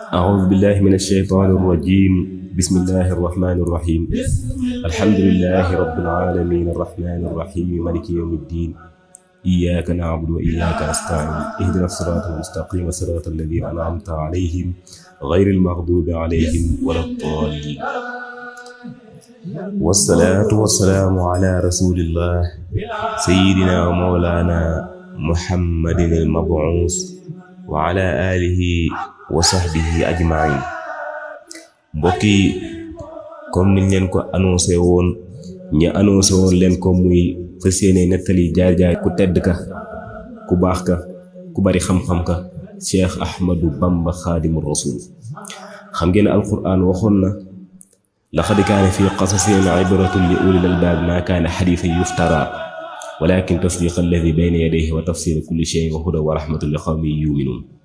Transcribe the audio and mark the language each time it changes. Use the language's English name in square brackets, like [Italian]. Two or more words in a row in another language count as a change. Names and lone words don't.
[Arabic] أعوذ بالله من الشيطان الرجيم بسم الله الرحمن الرحيم الحمد لله رب العالمين الرحمن الرحيم مالك يوم الدين إياك نعبد وإياك نستعين اهدنا الصراط المستقيم صراط الذين أنعمت عليهم غير المغضوب عليهم ولا الضالين والصلاة والسلام على رسول الله سيدنا ومولانا محمد المبعوث وعلى آله وصحبه أجمعين. [Wolof] mbokki comme niñ leen ko annoncé woon leen ko muy fas yéene nettali jaar-jaar ku tedd ka ku baax ka ku bari xam-xam ka Cheikh Ahmadou Bamba Xaadimu Rasuul. xam ngeen alquran waxoon na [Arabic] لقد كان في قصصهم عبرة لأولي الألباب ما كان حديثا يفترى ولكن تصديق الذي بين يديه وتفصيل كل شيء وهدى ورحمة لقوم يؤمنون.